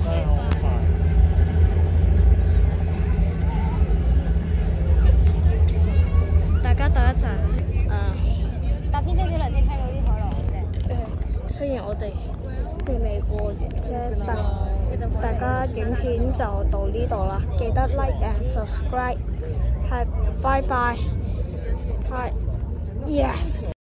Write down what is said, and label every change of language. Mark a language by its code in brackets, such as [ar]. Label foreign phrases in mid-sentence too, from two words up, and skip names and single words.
[yue] 大家等一陣先。白天清小涼天聽到啲海浪嘅。雖然我哋未過完啫，但大家影片就到呢度啦，記得 [en] like and subscribe， [yue] 係，拜拜，係 ，yes。